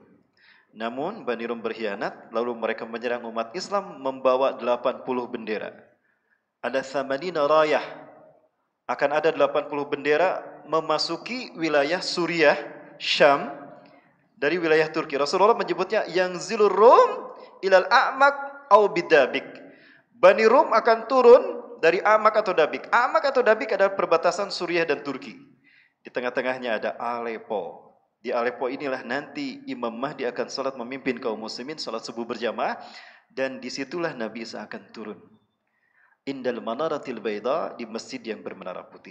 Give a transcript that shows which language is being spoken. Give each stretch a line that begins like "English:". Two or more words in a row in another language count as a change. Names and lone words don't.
Indonesian: Namun, Bani Rum berkhianat, lalu mereka menyerang umat Islam membawa 80 bendera.
Arabic: Ada ثمانين راية.
Indonesian: Akan ada 80 bendera memasuki wilayah Suriah, Syam, dari wilayah Turki. Rasulullah menyebutnya
Arabic: ينزل الروم إلى الأعماق أو بدابق.
Indonesian: Bani Rum akan turun dari Amak atau Dabik. Amak atau Dabik adalah perbatasan Suriah dan Turki. Di tengah-tengahnya ada Aleppo. Di Aleppo inilah nanti Imam Mahdi akan salat memimpin kaum muslimin salat subuh berjamaah, dan disitulah Nabi Isa akan turun.
Arabic: عند المنارة البيضاء,
Indonesian: di masjid yang bermenara putih.